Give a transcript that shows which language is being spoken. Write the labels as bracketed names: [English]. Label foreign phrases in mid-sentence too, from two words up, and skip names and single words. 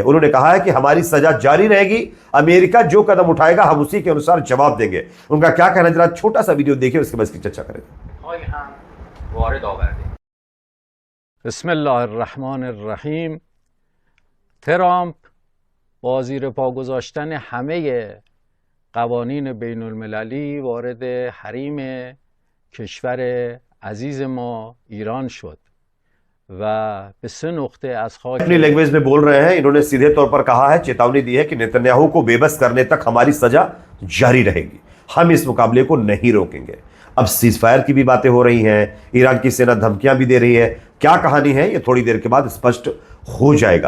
[Hindi] उन्होंने कहा है कि हमारी सजा जारी रहेगी, अमेरिका जो कदम उठाएगा हम उसी के अनुसार जवाब देंगे। उनका क्या कहना है, जरा छोटा सा वीडियो देखिए, उसके बाद इसकी चर्चा करेंगे। बिस्मिल्लाहिर्रहमानिर्रहीम। [Persian] ट्रम्प با زیر پا گذاشتن همه قوانین بین المللی وارد حریم کشور عزیز ما ایران شد و به 3 نقطه از خاک [Hindi] अपनी लैंग्वेज में बोल रहे हैं। इन्होंने सीधे तौर पर कहा है, चेतावनी दी है कि नेतन्याहू को बेबस करने तक हमारी सजा जारी रहेगी, हम इस मुकाबले को नहीं रोकेंगे। अब [English] cease fire [Hindi] की भी बातें हो रही हैं, ईरान की सेना धमकियां भी दे रही है। क्या कहानी है ये थोड़ी देर के बाद स्पष्ट हो जाएगा।